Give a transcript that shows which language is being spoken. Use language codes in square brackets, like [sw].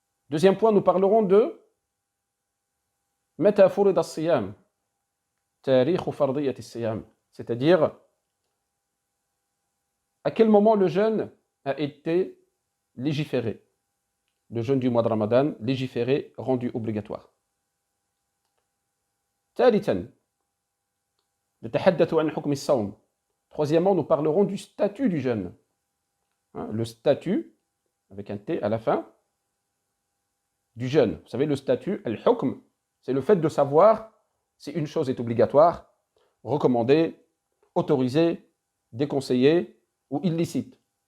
[fr] Deuxième point, nous parlerons de [ar] mata furida as-siyam, tarikh fardiyat as-siyam, [fr] c'est-à-dire à quel moment le jeûne a été légiféré. Le jeûne du mois de Ramadan, légiféré, rendu obligatoire. [ar] ثالثاً نتحدث عن حكم الصوم. [fr] Troisièmement, nous parlerons du statut du jeûne. Le statut, avec un T à la fin, du jeûne. Vous savez, le statut, al-hukm, c'est le fait de savoir si une chose est obligatoire, recommandée, autorisée, déconseillée ou illicite.